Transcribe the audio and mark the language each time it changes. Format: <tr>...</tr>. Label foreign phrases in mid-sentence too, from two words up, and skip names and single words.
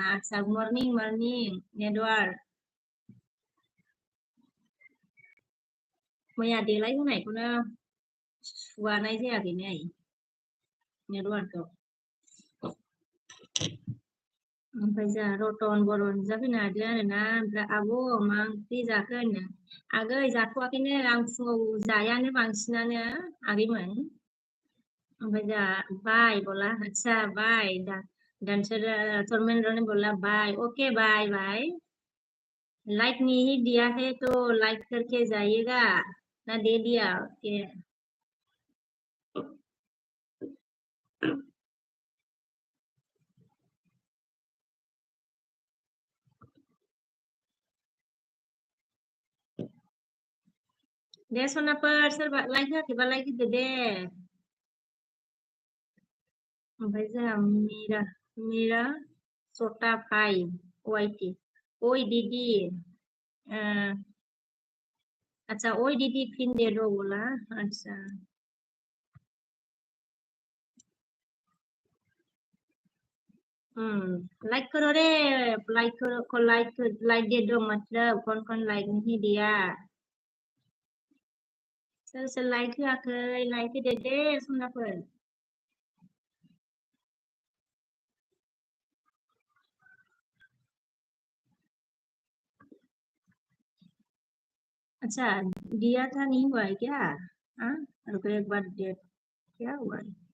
<brx>आदसा मर्निं मर्निं नेटवार्क। मैया देलायहोनायखौनो सुबानाय जायाखै नै नेटवार्कखौ। ओमफ्राय जोंहा रतन बर' नुजाफैनो हादों आरोना। ओमफ्राय आब' मा ओंख्रि जाखो होनो? आगै जाथ'वाखैनो, आं फुङाव जायानो बांसिनानो आगैमोन। ओमफ्राय जोंहा</brx> <hi>बाय बोला, अच्छा बाय डांसर धर्मेंद्र ने बोला बाय, ओके बाय बाय। लाइक नहीं दिया है तो लाइक करके जाइएगा। ना दे दिया? ओके।</hi> <brx>दे सनाफोर सोरबा लाइक होआखैबा लाइक होदो दे। ओमफ्राय जोंहा मीरा मीरा सटा भाई वाइटी।</brx> <hi>ओइ दीदी। अ, अच्छा ओइ दीदी फिर दे दो बोला। अच्छा। लाइक करो रे। लाइक करो, लाइक दे दो, मतलब कौन कौन लाइक नहीं दिया?</hi> <brx>सोर सोर लाइक होआखै लाइक होदो दे सनाफोर।</brx> <hi>अच्छा दिया था नहीं हुआ है क्या? हाँ रुको एक बार डेट क्या हुआ है?</hi>